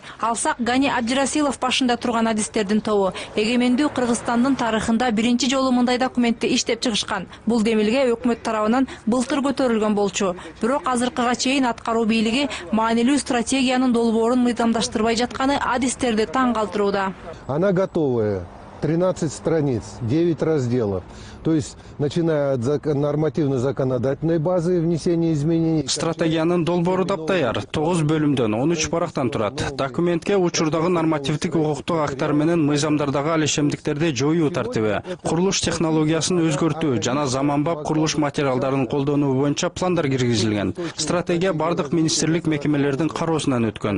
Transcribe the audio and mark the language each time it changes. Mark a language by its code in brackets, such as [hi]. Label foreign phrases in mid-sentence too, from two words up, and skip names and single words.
[ky] Алсак Гани Абдирасилов башында турган адистердин тобу эгемендүү Кыргызстандын тарыхында биринчи жолу мындай документти иштеп чыгышкан. Бул демилге өкмөт тарабынан былтыр көтөрүлгөн болчу. Бирок азыркыга чейин аткаруу бийлиги маанилүү стратегиянын долбоорун мыйзамдаштырбай жатканы адистерди таң калтырууда. [ru] Она готовая. 13 страниц, 9 разделов. То есть, начиная от нормативно-законодательной базы внесения изменений. [ky] Стратегиянын долбоору даптаяр, 9 бөлүмдөн 13 парактан турат. Документке учурдагы нормативдик укуктук акттар менен мыйзамдардагы алишемдиктерди жоюу тартиби, курулуш технологиясын өзгөртүү жана заманбап курулуш материалдарын колдонуу боюнча пландар киргизилген. Стратегия бардык министрлик мекемелердин кароосунан өткөн.